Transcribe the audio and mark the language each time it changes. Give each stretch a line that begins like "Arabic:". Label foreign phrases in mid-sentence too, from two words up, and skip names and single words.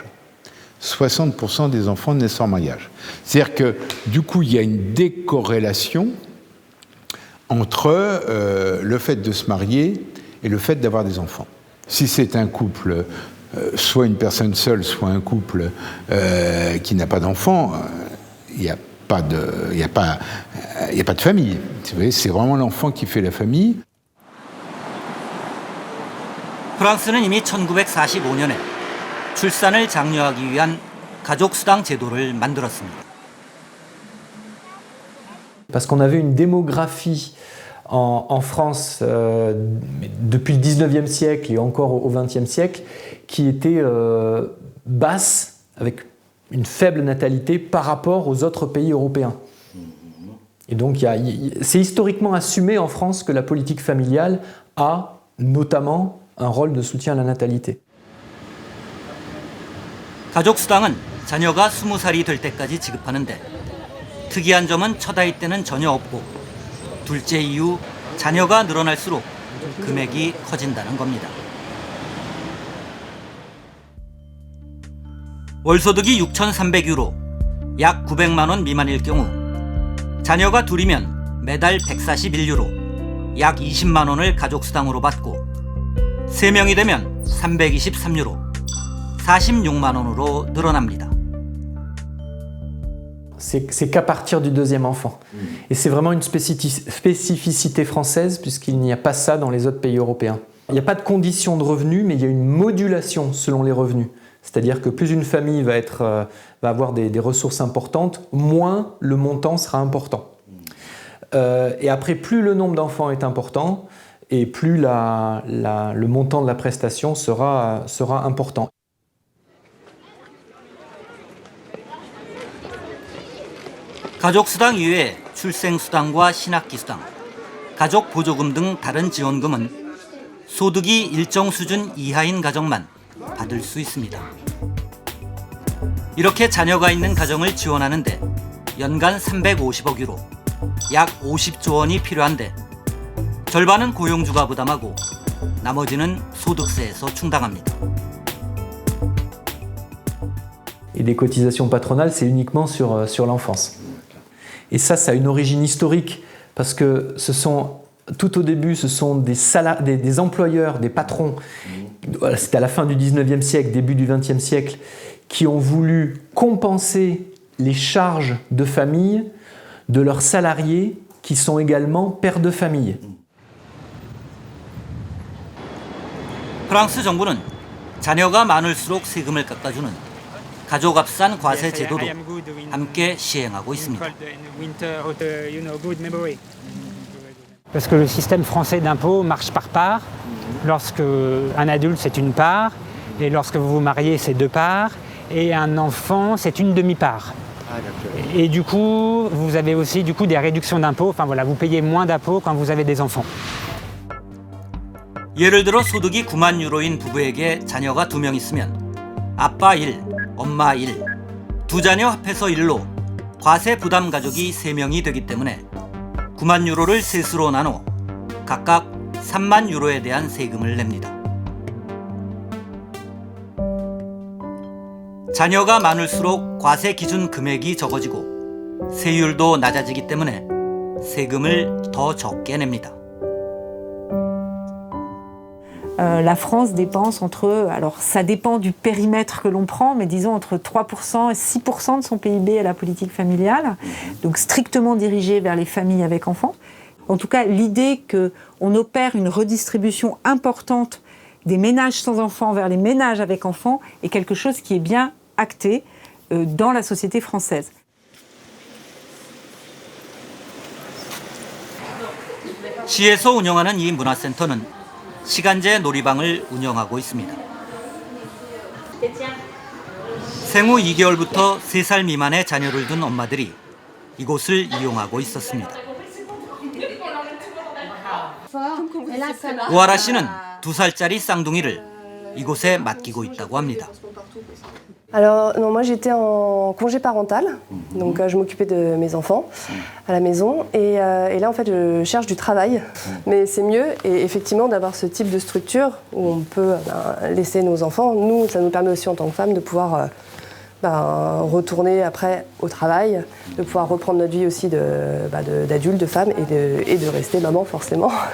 French: 60% des enfants naissent hors mariage. C'est-à-dire que, du coup, il y a une décorrélation entre le fait de se marier et le fait d'avoir des enfants. Si c'est un couple, soit une personne seule, soit un couple qui n'a pas d'enfants, il n'y a pas de famille. C'est vraiment l'enfant qui fait la famille.
Korean: 프랑스는 이미 1945년에 출산을 장려하기 위한 가족수당 제도를 만들었습니다.
French: Parce qu'on avait une démographie en France depuis le 19e siècle et encore au 20e siècle qui était basse, avec une faible natalité par rapport aux autres pays européens. Et donc c'est historiquement assumé en France que la politique familiale a notamment un rôle de soutien à la natalité.
Korean: 가족수당은 자녀가 20살이 될 때까지 지급하는데 특이한 점은 첫 아이 때는 전혀 없고 둘째 이후 자녀가 늘어날수록 금액이 커진다는 겁니다. 월소득이 6,300유로, 약 900만 원 미만일 경우 자녀가 둘이면 매달 141유로, 약 20만 원을 가족수당으로 받고 3명이 되면 323유로, 46만 원으로 늘어납니다.
French: c'est qu'à partir du deuxième enfant. Et c'est vraiment une spécificité française puisqu'il n'y a pas ça dans les autres pays européens. Il n'y a pas de condition de revenu, mais il y a une modulation selon les revenus. C'est-à-dire que plus une famille va avoir des ressources importantes, moins le montant sera important. Et après, plus le nombre d'enfants est important, et plus le montant de la prestation sera important.
Korean: 가족수당 이외에 출생수당과 신학기수당, 가족보조금 등 다른 지원금은 소득이 일정 수준 이하인 가정만 받을 수 있습니다. 이렇게 자녀가 있는 가정을 지원하는데 연간 350억 유로, 약 50조 원이 필요한데 절반은 고용주가 부담하고 나머지는 소득세에서 충당합니다.
French: Et des cotisations patronales, c'est uniquement sur l'enfance. Et ça a une origine historique, parce que tout au début, ce sont des employeurs, des patrons, c'était à la fin du 19e siècle, début du 20e siècle, qui ont voulu compenser les charges de famille de leurs salariés, qui sont également pères de famille.
Korean: 프랑스 정부는 자녀가 많을수록 세금을 깎아주는 가족합산 과세 제도도 함께 시행하고 있습니다.
French: Parce que le système français d'impôt marche par part. Lorsque un adulte, c'est une part, et lorsque vous vous mariez, c'est 2 parts, et un enfant, c'est une demi-part. Et du coup, vous avez aussi des réductions d'impôts. Enfin voilà, vous payez moins d'impôts quand vous avez des enfants.
Korean: 예를 들어 소득이 9만 유로인 부부에게 자녀가 2명 있으면 아빠 1, 엄마 1, 두 자녀 합해서 1로 과세 부담 가족이 3명이 되기 때문에 9만 유로를 셋으로 나눠 각각 3만 유로에 대한 세금을 냅니다. 자녀가 많을수록 과세 기준 금액이 적어지고 세율도 낮아지기 때문에 세금을 더 적게 냅니다.
French: La France dépense alors ça dépend du périmètre que l'on prend, mais disons entre 3% et 6% de son PIB à la politique familiale, donc strictement dirigée vers les familles avec enfants. En tout cas, l'idée qu'on opère une redistribution importante des ménages sans enfants vers les ménages avec enfants est quelque chose qui est bien acté dans la société française.
Korean: 시에서 운영하는 이 문화센터는 시간제 놀이방을 운영하고 있습니다. 생후 2개월부터 3살 미만의 자녀를 둔 엄마들이 이곳을 이용하고 있었습니다. 오하라 씨는 2살짜리 쌍둥이를 이곳에 맡기고 있다고 합니다.
French: Alors, non, moi j'étais en congé parental, donc je m'occupais de mes enfants à la maison et là en fait je cherche du travail, mais c'est mieux et effectivement d'avoir ce type de structure où on peut laisser nos enfants. Nous, ça nous permet aussi en tant que femmes de pouvoir retourner après au travail, de pouvoir reprendre notre vie aussi d'adulte, de femme et de rester maman forcément.